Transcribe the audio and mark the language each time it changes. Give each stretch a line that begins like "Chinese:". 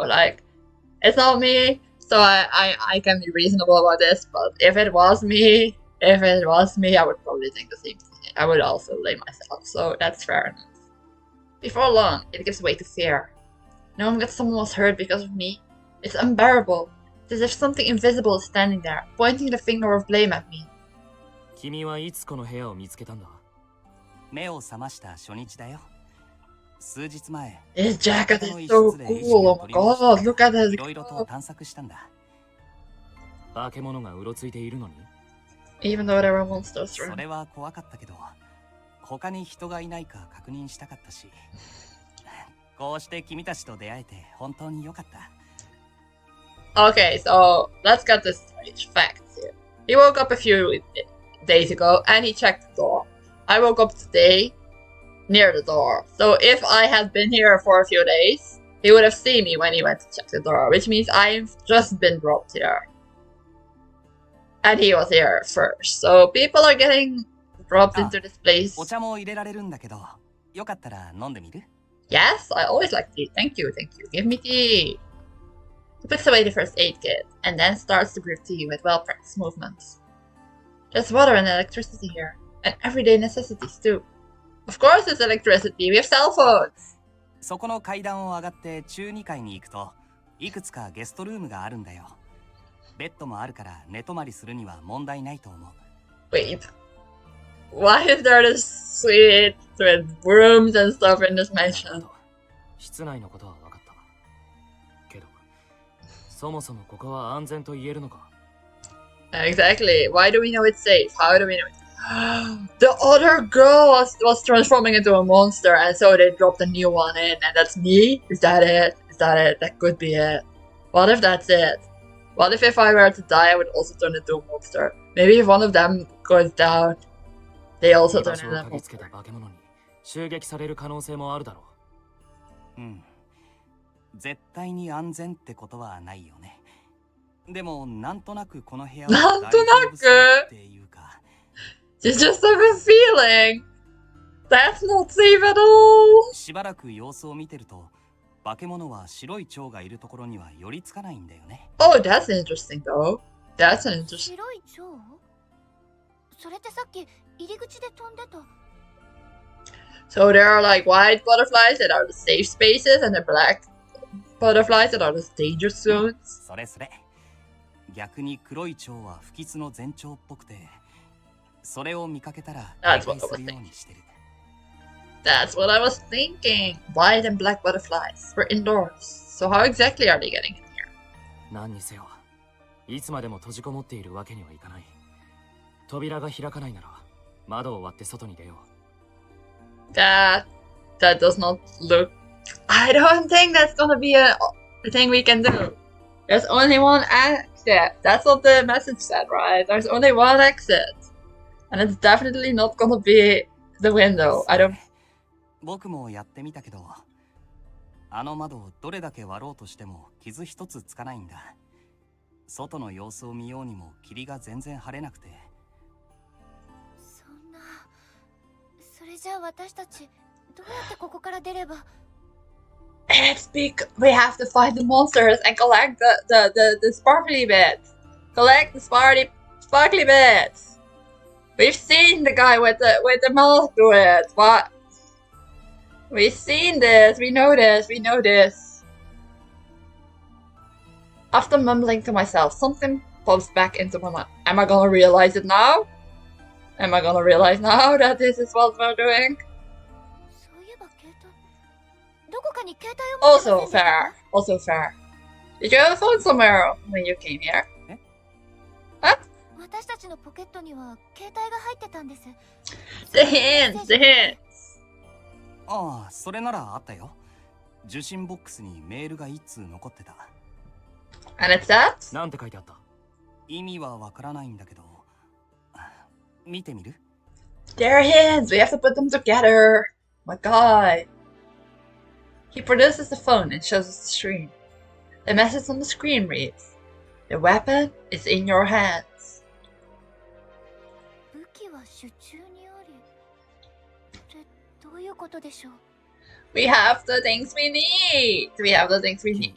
English: Like, it's not me, so I can be reasonable about this, but if it was me, I would probably think the same thing. I would also blame myself, so that's fair enough. Before long, it gives way to fear. Knowing that someone was hurt because of me, it's unbearable. It's as if something invisible is standing there, pointing the finger of blame at me.
Japanese: 君はいつこの部屋を見つけたんだ？目を覚ました初日だよ。数日前。
English: His jacket is so cool. Oh my god, look at his...
Japanese: いろいろと探索したんだ。化け物がうろついているのに？
English: Even though there were monsters
Japanese: そ
English: around.
Japanese: れは怖かったけど、他に人がいないか確認したかったし、こうして君たちと出会えて本当に良かった。
English: Okay, so let's get this straight. Facts here. He woke up a few days ago and he checked the door. I woke up today near the door. So if I had been here for a few days, he would have seen me when he went to check the door, which means I've just been dropped here. And he was here first. So people are getting dropped into this place.
Japanese: お茶も入れられるんだけど、よかったら飲んでみる？
English: Yes, I always like tea. Thank you. Give me tea. He puts away the first aid kit and then starts to brew tea with well-practiced movements. There's water and electricity here, and everyday necessities too. Of course there's electricity, we have cell phones!
Japanese: そこの階段を上がって中2階に行くと、いくつかゲストルームがあるんだよ。ベッドもあるから寝泊まりするには問題ないと思う。
English: Wait. Why is there this suite with rooms and stuff in this mansion?
Japanese: 室内のことは分かった。けど、そもそもここは安全と言えるのか？
English: Exactly. Why do we know it's safe? How do we know it's... The other girl was transforming into a monster and so they dropped a new one in and that's me? Is that it? That could be it. What if that's it? What if I were to die I would also turn into a monster? Maybe if one of them goes down, they also turn into a monster.
Japanese: 化け物に襲撃される可能性もあるだろうん。絶対に安全ってことはないよね。でもなんとなくこの部屋はなん大とな丈夫そうっく。ていうか。
English: You just have a feeling. That's not safe at all.
Japanese: しばらく様子を見てると、化け物は白い蝶がいるところには寄りつかないんだよね。
English: Oh, that's interesting though. That's an interesting.
Japanese: 白い蝶？それってさっき入り口で飛んでた。
English: So there are like white butterflies that are the safe spaces and the black butterflies that are the danger zones.
Japanese: それそれ。逆に黒い蝶は不吉の前兆っぽくて、それを見かけたら警戒するようにしてる。
English: That's what I was thinking. White and black butterflies. We're indoors. So how exactly are they getting in here?
Japanese: 何にせよ、いつまでも閉じこもっているわけにはいかない。扉が開かないなら、窓を割って外に出よう。
English: That does not look. I don't think that's gonna be a thing we can do. There's only one exit. That's what the message said, right? There's only one exit. And it's definitely not gonna be the window. I don't.
Japanese: 僕もやってみたけど、あの窓をどれだけ割ろうとしても傷一つつかないんだ。外の様子を見ようにも霧が全然晴れなくて。そんな。それじゃあ私たちどうやってここから出れば。
English: It's because we have to fight the monsters and collect the sparkly bits. Collect the sparkly bits. We've seen the guy with the mouth to it. What? We've seen this. We know this. We know this. After mumbling to myself, something pops back into my mind. Am I gonna realize it now? Am I gonna realize now that this is what we're doing?
Japanese: そういえば携帯。どこかに携帯を持ってま
English: Also
Japanese: せんでしたか？
English: fair. Also fair. Did you have a phone somewhere when you came here?
Japanese: 私たちのポケットには携帯が入ってたんです。
English: The hints. The hints.
Japanese: ああ、それならあったよ。受信ボックスにメールが一通残ってた。
English: And it's that?
Japanese: なんて書いてあった？意味はわからないんだけど、見てみる？
English: They're hints. We have to put them together. My God. He produces the phone and shows us the screen. The message on the screen reads, "The weapon is in your hands."
Japanese: 武器は手中にあり。ってどういうことでしょう？
English: We have the things we need. We have the things we need.